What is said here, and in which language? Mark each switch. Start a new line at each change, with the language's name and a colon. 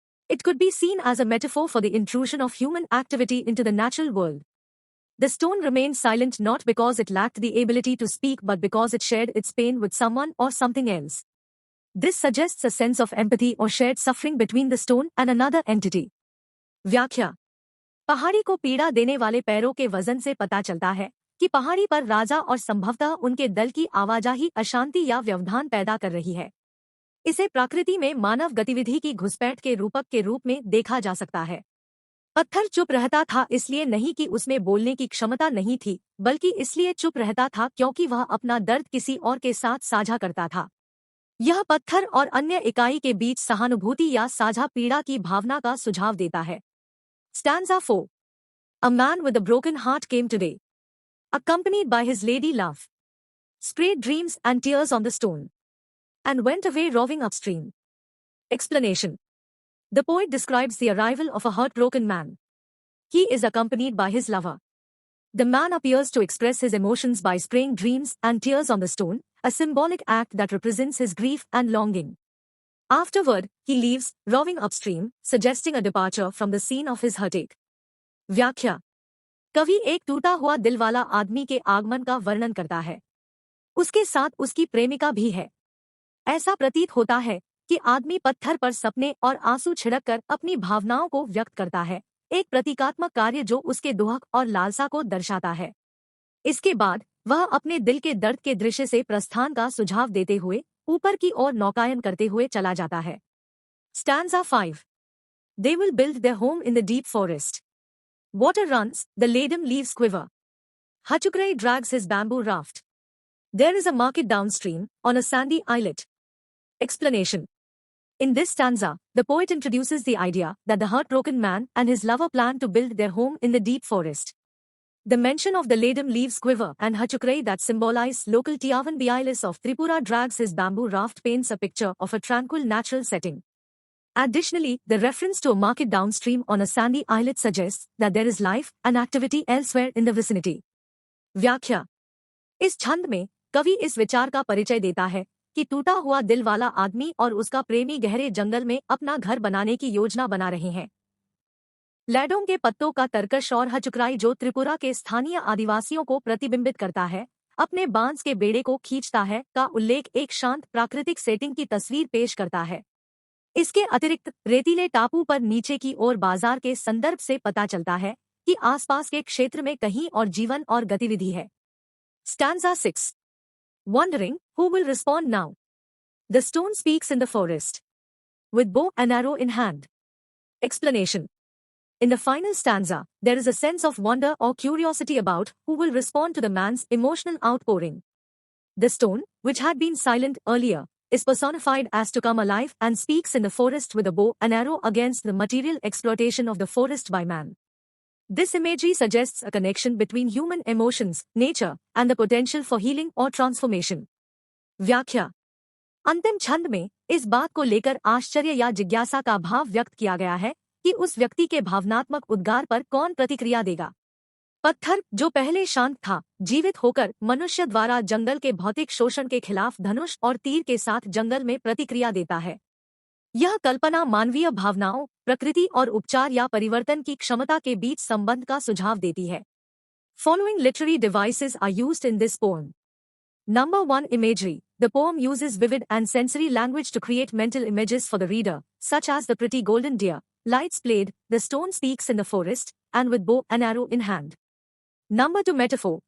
English: It could be seen as a metaphor for the intrusion of human activity into the natural world. The stone remained silent not because it lacked the ability to speak but because it shared its pain with someone or something else. This suggests a sense of empathy or shared suffering between the stone and another entity.
Hindi: व्याख्या. पहाड़ी को पीड़ा देने वाले पैरों के वजन से पता चलता है कि पहाड़ी पर राजा और संभवतः उनके दल की आवाजाही अशांति या व्यवधान पैदा कर रही है। इसे प्रकृति में मानव गतिविधि की घुसपैठ के रूपक के रूप में देखा जा सकता है। पत्थर चुप रहता था इसलिए नहीं कि उसमें बोलने की क्षमता नहीं थी, बल्कि इसलिए चुप रहता था क्योंकि वह अपना दर्द किसी और के साथ साझा करता था। यह पत्थर और अन्य इकाई के बीच सहानुभूति या साझा पीड़ा की भावना का सुझाव देता है।
English: Stanza 4. A man with a broken heart came today, accompanied by his lady love, sprayed dreams and tears on the stone, and went away roving upstream. Explanation. The poet describes the arrival of a heartbroken man. He is accompanied by his lover. The man appears to express his emotions by spraying dreams and tears on the stone, a symbolic act that represents his grief and longing. Afterward, he leaves, rowing upstream, suggesting a departure from the scene of his heartache.
Hindi: व्याख्या कवि एक टूटा हुआ दिल वाला आदमी के आगमन का वर्णन करता है। उसके साथ उसकी प्रेमिका भी है। ऐसा प्रतीत होता है कि आदमी पत्थर पर सपने और आंसू छिड़ककर अपनी भावनाओं को व्यक्त करता है, एक प्रतीकात्मक कार्य जो उसके दुहक और लालसा को दर्शाता है। इसके बाद वह अपने दिल के दर्द के दृश्य से प्रस्थान का सुझाव देते हुए ऊपर की ओर नौकायन करते हुए चला जाता है।
English: Stanza 5. They will build their home in the deep forest. Water runs, the laidom leaves quiver. Hachukrai drags his bamboo raft. There is a market downstream, on a sandy islet. Explanation. In this stanza, the poet introduces the idea that the heartbroken man and his lover plan to build their home in the deep forest. The mention of the laidom leaves quiver and Hachukrai that symbolize local Tiavan Bialis of Tripura drags his bamboo raft paints a picture of a tranquil natural setting. Additionally, the reference to a market downstream on a sandy islet suggests that there is life and activity elsewhere in the vicinity.
Hindi: व्याख्या इस छंद में कवि इस विचार का परिचय देता है कि टूटा हुआ दिल वाला आदमी और उसका प्रेमी गहरे जंगल में अपना घर बनाने की योजना बना रहे हैं। लैडोम के पत्तों का तरकश और हचुक्राई जो त्रिपुरा के स्थानीय आदिवासियों को प्रतिबिंबित करता है, अपने बांस के बेड़े को खींचता है का उल्लेख एक शांत प्राकृतिक सेटिंग की तस्वीर पेश करता है। इसके अतिरिक्त रेतीले टापू पर नीचे की ओर बाजार के संदर्भ से पता चलता है कि आसपास के क्षेत्र में कहीं और जीवन और गतिविधि है।
English: Stanza 6. Wondering, who will respond now? The stone speaks in the forest, with bow and arrow in hand. Explanation. In the final stanza, there is a sense of wonder or curiosity about who will respond to the man's emotional outpouring. The stone, which had been silent earlier, is personified as to come alive and speaks in the forest with a bow and arrow against the material exploitation of the forest by man. This imagery suggests a connection between human emotions, nature, and the potential for healing or transformation.
Hindi: व्याख्या अंतिम छंद में इस बात को लेकर आश्चर्य या जिज्ञासा का भाव व्यक्त किया गया है कि उस व्यक्ति के भावनात्मक उद्गार पर कौन प्रतिक्रिया देगा। पत्थर, जो पहले शांत था, जीवित होकर मनुष्य द्वारा जंगल के भौतिक शोषण के खिलाफ धनुष और तीर के साथ जंगल में प्रतिक्रिया देता है। यह कल्पना मानवीय भावनाओं, प्रकृति और उपचार या परिवर्तन की क्षमता के बीच संबंध का सुझाव देती है।
English: Following literary devices are used in this poem. Number 1. Imagery. The poem uses vivid and sensory language to create mental images for the reader, such as the pretty golden deer, lights played, the stone speaks in the forest, and with bow and arrow in hand. Number 2. Metaphor.